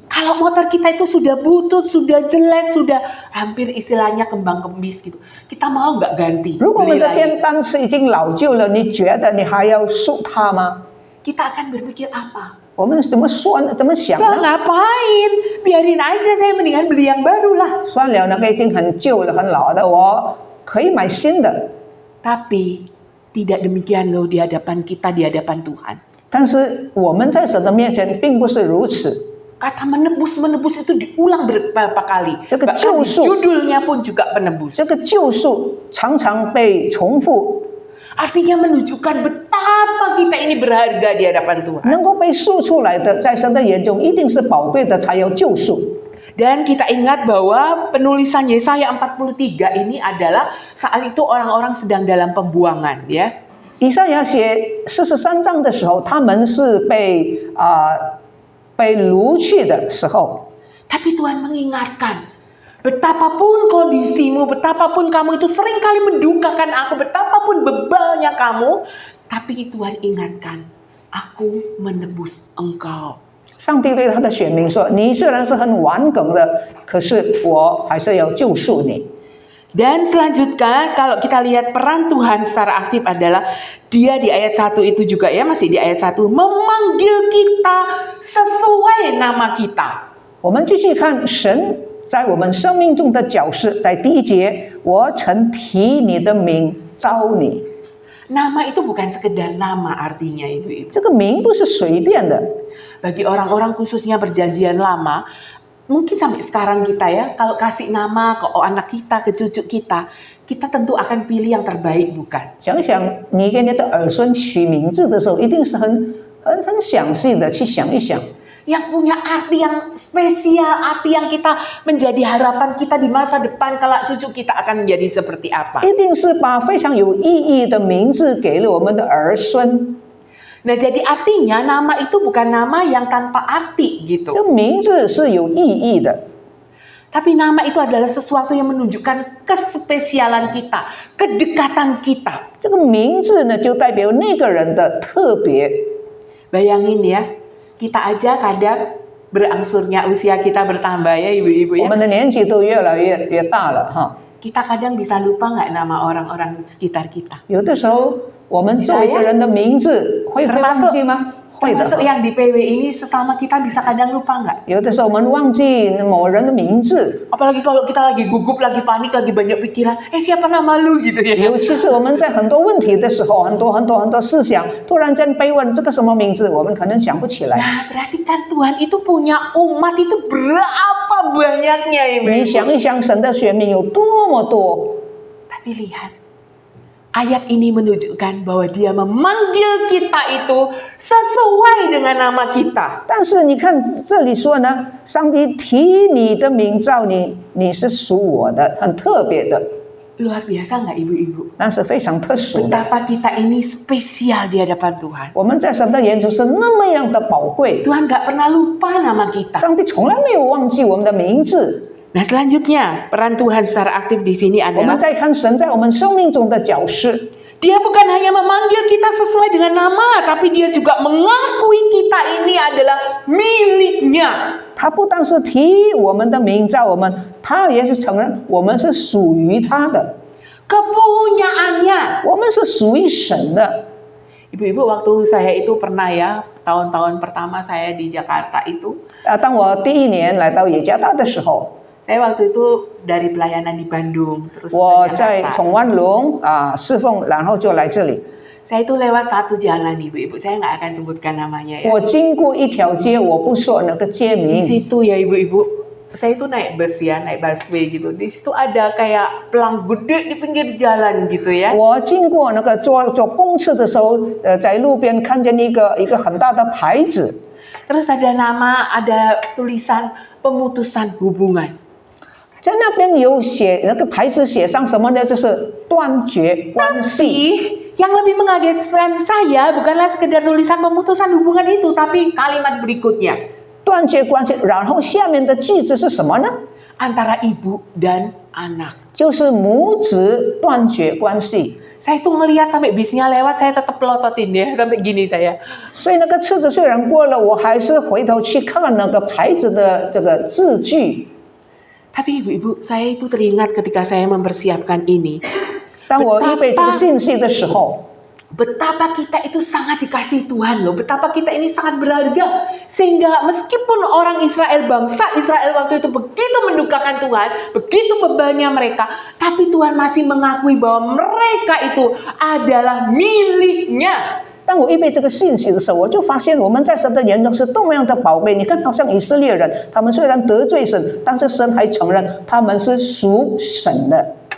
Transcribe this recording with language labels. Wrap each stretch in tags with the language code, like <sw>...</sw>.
<id>Kalau motor kita itu sudah butut, sudah jelek, sudah hampir istilahnya kembang kembis gitu, kita mau nggak ganti?</id> <zh>如果我们</zh> <id>Beli</id> <zh>的</zh> <id>lagi.</id> <zh>电单车已经老旧了，你觉得你还要赎它吗？</zh> <id>Kita akan berpikir apa?</id> <zh>我们怎么说呢？怎么想</zh> <id>Lah</id> <zh>呢？</zh> <id>ngapain? Biarin aja, saya mendingan beli yang baru lah.</id> <zh>算了，那个已经很旧了、很老的，我可以买新的。</zh> <id>Tapi tidak demikian loh di hadapan kita, di hadapan Tuhan.</id> <zh>但是我们在神的面前并不是如此。</zh> <id>Kata menebus itu diulang beberapa kali. Jadi Bahkan di jauh-su. judulnya pun juga penebus.</id> <zh>这个救赎常常被重复，</zh> <id>Artinya menunjukkan betapa kita ini berharga di hadapan Tuhan.</id> <zh>能够被赎出来的，在神的眼中一定是宝贵的，才有救赎。</zh> <id>Dan kita ingat bahwa penulisan Yesaya 43 ini adalah saat itu orang-orang sedang dalam pembuangan ya.</id> <zh>以赛亚写43章的时候，他们是被掳去的时候，</zh> <id>Tapi Tuhan mengingatkan, betapapun kondisimu, betapapun kamu itu seringkali mendukakan aku, betapapun bebalnya kamu, tapi Tuhan ingatkan, aku menebus engkau.</id> <zh>上帝对他的选民说：“你虽然是很顽梗的，可是我还是要救赎你。”</zh> <id>Dan selanjutnya kalau kita lihat peran Tuhan secara aktif adalah dia di ayat 1 itu juga ya, masih di ayat 1, memanggil kita sesuai nama kita.</id> <zh>我们继续看神在我们生命中的角色，在第1节，我曾提你的名召你。</zh> <id>Nama itu bukan sekedar nama artinya ibu-ibu.</id> <zh>这个名不是随便的。</zh> <id>Bagi orang-orang khususnya perjanjian lama, mungkin sampai sekarang kita ya, kalau kasih nama ke anak kita, ke cucu kita, kita tentu akan pilih yang terbaik bukan?</id> <zh>想想你给你的儿孙取名字的时候，一定是很详细的去想一想。</zh> <id>Yang punya arti yang spesial, arti yang kita menjadi harapan kita di masa depan kalau cucu kita akan menjadi seperti apa.</id> <zh>一定是把非常有意义的名字给了我们的儿孙。</zh> <id>Nah jadi artinya nama itu bukan nama yang tanpa arti</id> <zh>这</zh> <id>gitu.</id> <zh>名字是有意义的，</zh> <id>Tapi nama itu adalah sesuatu yang menunjukkan kespesialan kita, kedekatan kita.</id> <zh>这个名字呢就代表那个人的特别。</zh> <id>Bayangin ya, kita aja kadang berangsurnya usia kita bertambah ya ibu-ibu</id> <zh>我</zh> <id>ya.</id> <zh>们的年纪都越来越大了哈。</zh> <id>Kita kadang bisa lupa nggak nama orang-orang sekitar kita.</id> <zh>有的时候我们做一个人的名字会忘记吗？会的。</zh> <id>Termasuk yang di PW ini sesama kita bisa kadang lupa nggak?</id> <zh>有的时候我们忘记某人的名字，</zh> <id>Apalagi kalau kita lagi gugup, lagi panik, lagi banyak pikiran. Siapa nama lu gitu ya?</id> <zh>尤其是我们在很多问题的时候，很多思想，突然间被问这个什么名字，我们可能想不起来。</zh> <id>Nah, berarti kan Tuhan itu punya umat itu berapa banyaknya ibu?</id> <zh>你想一想，神的选民有多么多。</zh> <id>Tapi lihat, ayat ini menunjukkan bahwa dia memanggil kita itu sesuai dengan nama kita.</id> <zh>但是你看这里说呢，上帝提你的名召你，你是属我的，很特别的，</zh> <id>Luar biasa nggak ibu-ibu?</id> <zh>那是非常特殊的。</zh> <id>Betapa kita ini spesial di hadapan Tuhan.</id> <zh>我们在神的眼中是那么样的宝贵，</zh> <id>Tuhan nggak pernah lupa nama kita.</id> <zh>上帝从来没有忘记我们的名字。</zh> <id>Nah selanjutnya peran Tuhan secara aktif di sini</id> <zh>我们</zh> <id>adalah</id> <zh>再看神在我们生命中的角色，</zh> <id>Dia bukan hanya memanggil kita sesuai dengan nama, tapi dia juga mengakui kita ini adalah miliknya.</id> <zh>他不但是提我们的名召我们，他也是承认我们是属于他的，</zh> <id>Kepunyaannya.</id> <zh>我们是属于神的。</zh> <id>Ibu-ibu waktu saya itu pernah ya tahun-tahun pertama saya di Jakarta itu,</id> <zh>当我第一年来到雅加达的时候，</zh> <id>saya waktu itu dari pelayanan di Bandung terus</id> <zh>我</zh> <id>ke</id> <zh>在</zh> <id>Jakarta.</id> <zh>从万隆侍奉，然后就来这里。</zh> <id>Saya itu lewat satu jalan ibu-ibu, saya nggak akan sebutkan namanya ya.</id> <zh>我经过一条街，我不说那个街</zh> <id>Di</id> <zh>名。</zh> <id>situ ya ibu-ibu, saya itu naik bus ya, naik busway gitu. Di situ ada kayak pelang gede di pinggir jalan gitu ya.</id> <zh>我经过那个坐公车的时候，在路边看见一个很大的牌子，</zh> <id>Terus ada nama, ada tulisan pemutusan hubungan.</id> <zh>在那边有写那个牌子写上什么呢？就是断绝关系。</zh> <id>Yang lebih mengagetkan saya bukanlah sekedar tulisan pemutusan hubungan itu, tapi kalimat berikutnya.</id> <zh>断绝关系，然后下面的句子是什么呢？</zh> <id>Antara ibu dan anak.</id> <zh>就是母子断绝关系。</zh> <id>Saya tuh ngelihat sampai bisnya lewat, saya tetap pelototin ya, sampai gini saya.</id> <zh>所以那个车子虽然过了，我还是回头去看那个牌子的这个字句。</zh> <id>Tapi ibu-ibu, saya itu teringat ketika saya mempersiapkan ini.</id> <zh>当我预备这个信息的时候，</zh> <id>Betapa kita itu sangat dikasih Tuhan loh. Betapa kita ini sangat berharga. Sehingga meskipun orang Israel, bangsa Israel waktu itu begitu mendukakan Tuhan, begitu bebannya mereka, tapi Tuhan masih mengakui bahwa mereka itu adalah miliknya.</id> <zh>当我预备这个信息的时候，我就发现我们在神的眼中是多么样的宝贝。你看，好像以色列人，他们虽然得罪神，但是神还承认他们是属神的。</zh>